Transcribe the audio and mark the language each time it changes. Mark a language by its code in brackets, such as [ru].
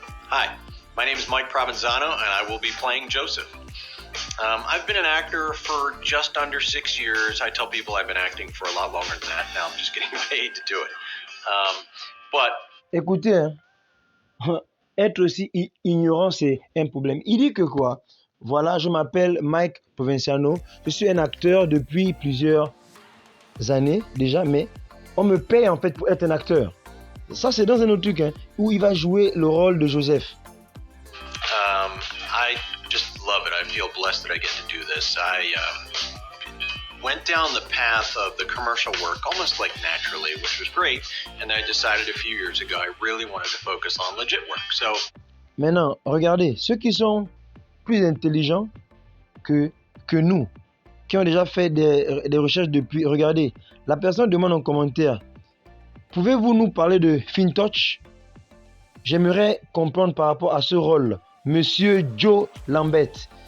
[en] Hi, my name is Mike Provenzano, and I will be playing Joseph. I've been an actor for just under 6 years. I tell people I've been acting for a lot longer than that. Now I'm just getting paid to do it. But [fr] Écoutez, hein, être aussi ignorant, c'est un problème. Il dit que quoi? Voilà, je m'appelle Mike Provenciano. Je suis un acteur depuis plusieurs années déjà, mais on me paye en fait pour être un acteur. Ça, c'est dans un autre truc, hein, où il va jouer le rôle de Joseph. [en] I just love it. I feel blessed that I get to do this. I went down the path of the commercial work almost like naturally, which was great. And I decided a few years ago I really wanted to focus on legit work. So [fr] Maintenant, regardez, ceux qui sont plus intelligents que nous, qui ont déjà fait des recherches depuis, regardez, la personne demande en commentaire, pouvez-vous nous parler de FinTouch? J'aimerais comprendre par rapport à ce rôle, Monsieur Joe Lambert.